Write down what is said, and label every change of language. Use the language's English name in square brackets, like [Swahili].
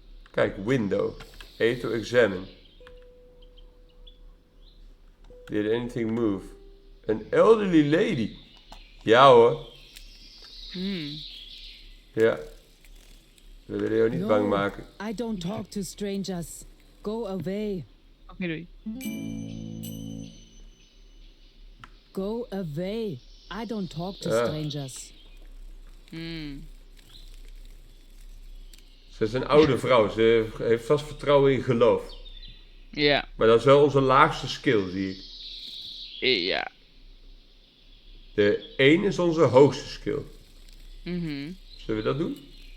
[Dutch] Kijk, [English] window. A to examine. Did anything move? An elderly lady. [Dutch] Ja hoor. Ja. We willen jou niet bang maken. [English] I don't talk to strangers. Go away. [Dutch] Oké, doei. [English] Go away. I don't talk to strangers. [Dutch] Ze is een oude vrouw. Ze heeft vast vertrouwen in geloof. Ja. Maar dat is wel onze laagste skill, zie ik. Ja. De 1 is onze hoogste skill. Zullen we dat doen?